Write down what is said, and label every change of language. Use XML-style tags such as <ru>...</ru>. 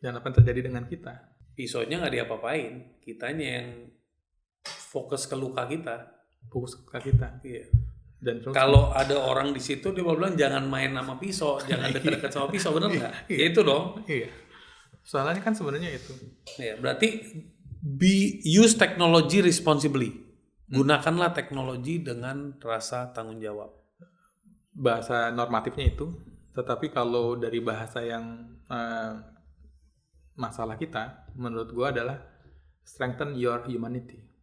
<id>Dan apa yang terjadi dengan kita? Pisaunya nggak diapa-apain, kitanya yang fokus ke luka kita. Fokus ke kita. Iya. Dan kalau ada orang di situ dia bilang jangan main sama pisau, jangan dekat-dekat sama pisau, bener nggak? Iya. Itu dong. Iya. Soalnya kan sebenarnya itu. Ya, berarti</id> <en>use technology responsibly.</en> <id>Gunakanlah teknologi dengan rasa tanggung jawab. Bahasa normatifnya itu. Tetapi kalau dari bahasa yang masalah kita, menurut gua adalah</id> <en>strengthen your humanity.</en>